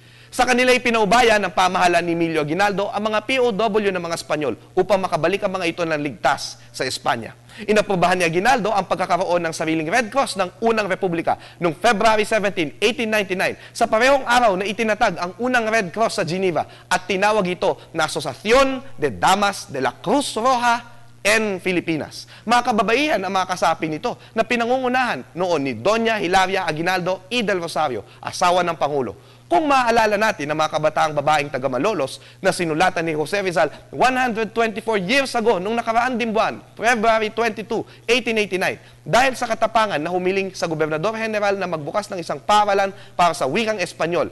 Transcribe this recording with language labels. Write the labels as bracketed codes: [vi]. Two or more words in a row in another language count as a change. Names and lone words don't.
[tl] Sa kanila ay pinaubaya ng pamahalaan ni Emilio Aguinaldo ang mga POW ng mga Espanyol upang makabalik ang mga ito ng ligtas sa Espanya. Inaprubahan ni Aguinaldo ang pagkakaroon ng sariling Red Cross ng unang republika noong February 17, 1899 sa parehong araw na itinatag ang unang Red Cross sa Geneva at tinawag ito na Asociación de Damas de la Cruz Roja en Filipinas. Mga kababaihan ang mga kasapi nito na pinangungunahan noon ni Doña Hilaria Aguinaldo y del Rosario, asawa ng Pangulo. Kung maaalala natin ang mga kabataang babaeng taga Malolos na sinulatan ni Jose Rizal 124 [en] years ago [tl] nung nakaraan din buwan, February 22, 1889, dahil sa katapangan na humiling sa Gobernador General na magbukas ng isang paaralan para sa wikang Espanyol.